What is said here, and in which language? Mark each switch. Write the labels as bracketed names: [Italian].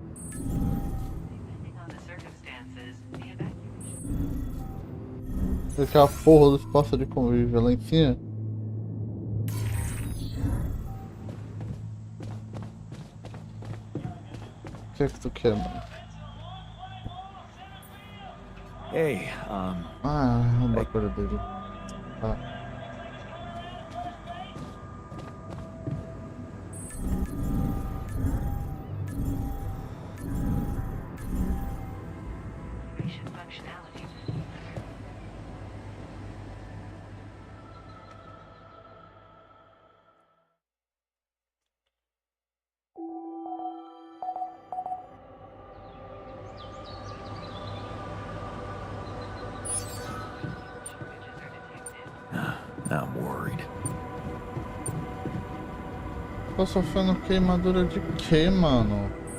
[English] Depending on the circumstances, the evacuation. [Portuguese] Aquela porra dos postos de convívio lá em cima. O que é que tu quer, mano? [English] Hey, [Portuguese] Ah, é uma coisa dele. Ah. [English] Mission functionality. Shortages are detected. I'm worried. [Portuguese] Tô sofrendo queimadura de quê, mano?